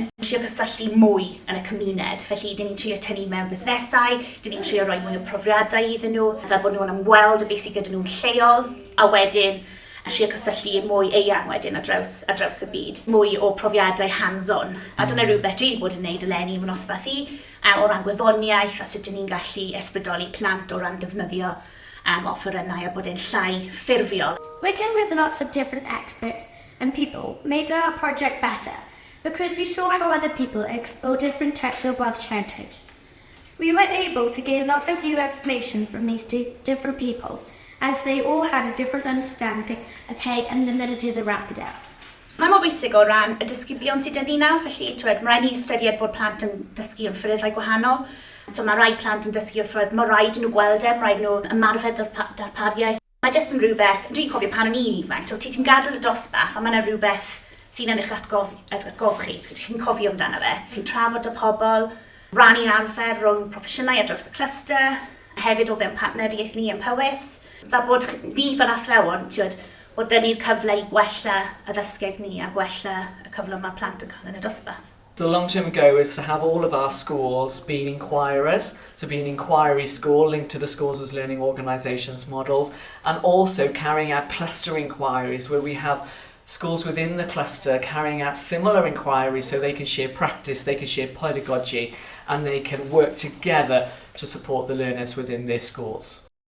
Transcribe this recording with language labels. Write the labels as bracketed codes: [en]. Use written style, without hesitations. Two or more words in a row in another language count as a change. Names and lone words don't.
[cy] Trio cysylltu mwy yn y cymuned, felly dyn ni'n trio tynnu mewn busnesau, dyn ni'n trio rhoi mwy o profiadau iddyn nhw, fel bod nhw'n ymweld y beth sydd gyda nhw'n lleol, a wedyn trio cysylltu mwy eang wedyn ar draws y byd, mwy o profiadau hands-on. A dyna rhywbeth dwi wedi bod yn gwneud eleni mewn nosbarthu o ran gwyddoniaeth a sut dyn ni'n gallu ysbrydoli plant o ran defnyddio offerynnau a bod e'n llai ffurfiol. [en] Working with lots of different experts and people made our project better because we saw how other people explore different types of Welsh heritage. We were able to gain lots of new information from these different people, as they all had a different understanding of Hay and the villages around it. [cy] Mae'n mor bwysig o ran y disgyblion sydd yn ni nawr, felly mae rhaid ni ystyried bod plant yn dysgu yn ffyrddau gwahanol. Mae rhai plant yn dysgu o'r ffyrdd, mae rhaid nhw gweld e, mae rhaid nhw ymarfer darpariaeth. Mae jyst yn rhywbeth, dwi'n cofio pan o'n i'n ifanc, ti'n gadael y dosbarth, a mae yna rhywbeth sy'n yn eich atgof chi, chi'n cofio amdano fe. Chi'n trafod y pobl, rannu arfer rhwng proffesiynau ar draws y cluster, Hefyd o fewn partneriaeth ni yn Powys. Fel bod ni fel athrawon, o dynnu'r cyfle i gwella y ddysgeg ni a gwella y cyfle mae plant yn cael yn y dosbarth. [en] The long-term goal is to have all of our schools being inquirers, to be an inquiry school linked to the schools as learning organisations models, and also carrying out cluster inquiries where we have schools within the cluster carrying out similar inquiries so they can share practice, they can share pedagogy, and they can work together to support the learners within their schools.